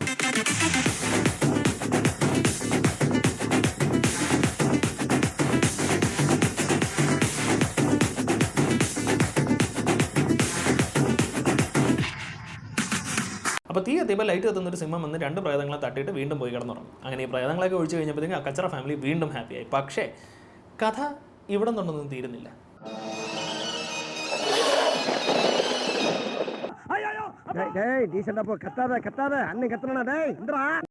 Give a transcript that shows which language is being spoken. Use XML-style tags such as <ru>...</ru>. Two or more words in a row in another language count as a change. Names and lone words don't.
<ml>അപ്പോൾ തീ എത്തിയപ്പോൾ ലൈറ്റ് എത്തുന്നൊരു സിംഹം വന്ന് 2 പ്രേതങ്ങളെ തട്ടിയിട്ട് വീണ്ടും പോയി കിടന്നുറങ്ങും. അങ്ങനെ ഈ പ്രേതങ്ങളൊക്കെ ഒഴിച്ചു കഴിഞ്ഞപ്പോഴത്തേക്കും ആ കച്ചറ ഫാമിലി വീണ്ടും ഹാപ്പിയായി. പക്ഷേ കഥ ഇവിടെ നിന്നൊന്നും തീരുന്നില്ല.</ml> <ta>டேய் டீசெண்டா போ, கத்தாத அண்ணன் கத்துறா டேய். இந்தடா</ta>